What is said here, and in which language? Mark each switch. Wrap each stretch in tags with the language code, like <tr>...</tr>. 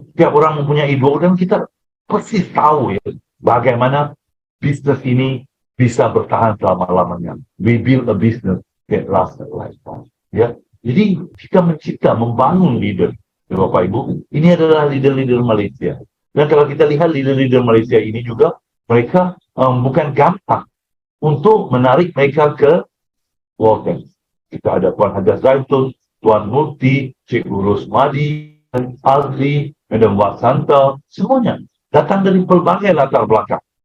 <ms>Tiap orang mempunyai dua, dan kita persis tahu ya bagaimana bisnis ini bisa bertahan selama-lamanya.</ms> <en>We build a business that lasts a lifetime.</en> <ms>Ya. Jadi kita mencipta, membangun leader. Ya, Bapak Ibu, ini adalah leader-leader Malaysia. Dan kalau kita lihat leader-leader Malaysia ini juga, mereka bukan gampang untuk menarik mereka ke Walken. Kita ada Puan Hajar Zaitun, Tuan Murti, Cik Rosmadi, Azli, Madam Wasanta, semuanya datang dari berbagai latar belakang.</ms>